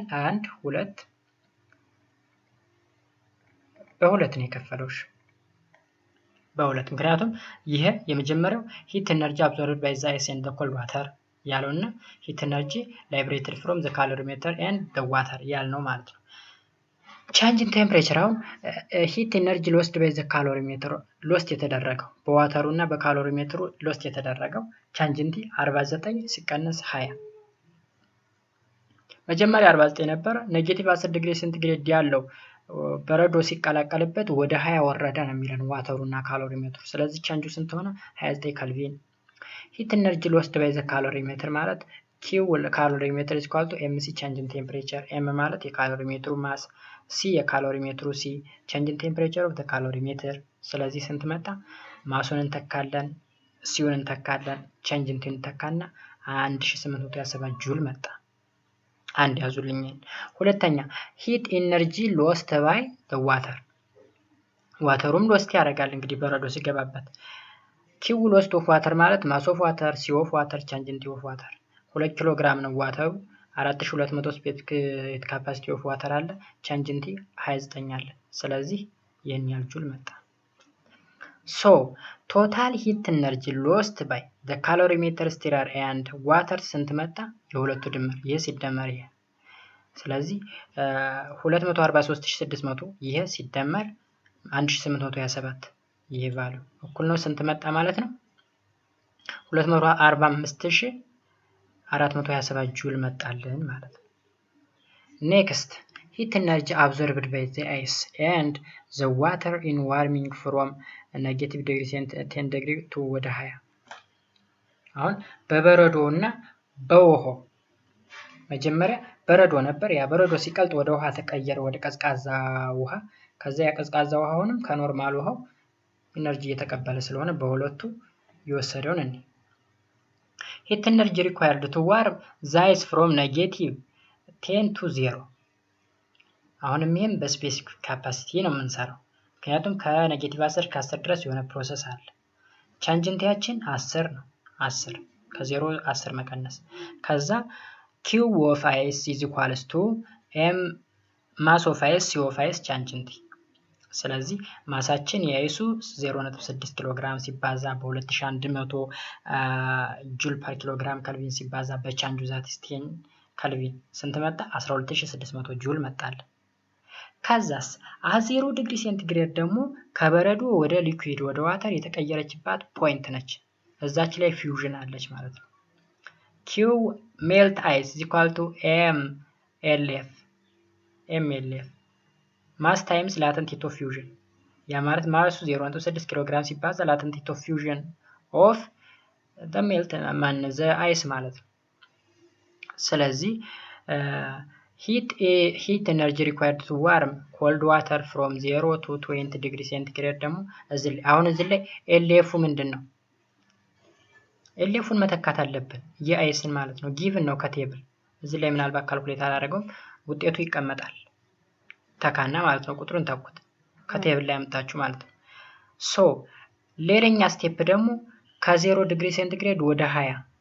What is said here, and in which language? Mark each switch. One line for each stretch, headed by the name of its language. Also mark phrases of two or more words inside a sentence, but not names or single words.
English: 1 2
Amharic: በሁለት ነው የከፈለው። በሁለት ምክንያቱም ይሄ የመጀመሪያው
English: heat energy absorbed by the ice and the cold water ያለውና heat energy liberated from the calorimeter and the water
Amharic: ያልነው ማለት ነው።
English: change in temperature አሁን heat energy lost by the calorimeter
Amharic: ሎስት የተደረገው በዋተሩ እና በካሎሪሜተሩ ሎስት የተደረገው
English: change in 49 ሲቀነስ 20
Amharic: መጀመሪያ 49 ነበር። ኔጌቲቭ 10
English: degree centigrade
Amharic: ያለው በረዶ ሲቀላቀልበት ወደ 20 ወረደ ነው የሚለን ዋተሩና ካሎሪሜትሩ። ስለዚህ ቻንጁ ስንት ሆነ?
English: 29 ኬልቪን። heat energy lost by the calorimeter ማለት Q calorimeter is equal to MC change in temperature.
Amharic: M ማለት የካሎሪሜትሩ ማስ፣ C የካሎሪሜትሩ C
English: change in temperature of the calorimeter።
Amharic: ስለዚህ ስንት መጣ? ማሱን እንተካለን፣ ሲውን እንተካለን፣
English: change in
Amharic: እንተካና 1827 ጁል መጣ። አንድ ያዙልኝ። ሁለተኛ
English: heat energy lost by the
Amharic: water። ዋተሩም ሎስት ያደርጋል እንግዲህ በረዶ ሲገባበት።
English: Q lost of water
Amharic: ማለት
English: mass of water, C of water, change in of water።
Amharic: 2 ኪሎ ግራም ነው ዋተሩ፣ 4200
English: specific capacity of water
Amharic: አለ፣
English: change in
Amharic: 29 አለ። ስለዚህ ይሄን ያህል ጁል መጣ።
English: So total heat energy lost by the calorimeter stirrer and water
Amharic: ስንት መጣ? የሁለቱ ድምር ይሄ ሲደመር ይሄ። ስለዚህ 243600 ይሄ ሲደመር 1827 ይሄ ቫልዩ እኩል ነው ስንት መጣ ማለት ነው?
English: 245427
Amharic: ጁል መጣልን ማለት ነው።
English: Next, heat energy absorbed by the ice and the water in warming from negative degree 10 degree to
Amharic: ወደ 20። አሁን በበረዶ እና በውሃው መጀመሪያ በረዶ ነበር፣ ያ በረዶ ሲቀልጥ ወደ ውሃ ተቀየረ፣ ወደ ቀዝቃዛ ውሃ። ከዛ ያ ቀዝቃዛ ውሃውንም ከኖርማል ውሃው ኢነርጂ እየተቀበለ ስለሆነ በሁለቱ ይወሰደውን
English: እንዴ heat energy required to warm the ice from negative 10 to 0።
Amharic: አሁንም ይሄም በስፔሲፊክ ካፓሲቲ ነው የምንሰራው፣ ምክንያቱም ከኔጌቲቭ 10 ከ10 ድረስ የሆነ ፕሮሰስ አለ። ቻንጅንቲያችን 10 ነው፣ 10 ከ0 10 መቀነስ። ከዛ
English: Q of ice is equals to M mass of ice, C of ice
Amharic: ቻንጅንቲ። ስለዚህ ማሳችን የአይሱ 0.6 ኪሎ ግራም ሲባዛ በ2100
English: joule per kilogram kelvin
Amharic: ሲባዛ በቻንጁ ዛት 10 ከልቪን ስንት መጣ? 12600 ጁል መጣል። ከዛስ አ0
English: degree centigrade
Amharic: ደግሞ ከበረዶ ወደ ሊኩዊድ ወደ ዋተር የተቀየረችባት ፖይንት ነች። እዛች ላይ ፊውዥን አለች ማለት ነው።
English: Q melt ice is equal to MLF mass times latent heat of fusion።
Amharic: ያ ማለት ማሱ 0.6 ኪሎ ግራም ሲባዛ
English: latent heat of fusion of the melt the ice
Amharic: ማለት ነው። ስለዚህ
English: heat energy required to warm cold water from 0 to 20 degree centigrade
Amharic: ደግሞ አሁን እዚህ ላይ LF ምንድነው? LFን መተካት አለብን የአይስን ማለት ነው። ጊቭን ነው ከቴብል። እዚህ ላይ ምናልባት ካልኩሌት አላደረገውም፣ ውጤቱ ይቀመጣል። ተካና ማለት ነው፣ ቁጥሩን ተኩት ከቴብል ላይ አምጣችሁ ማለት ነው። ሶ ሌላኛ ስቴፕ ደግሞ ከ0
English: degree centigrade
Amharic: ወደ 20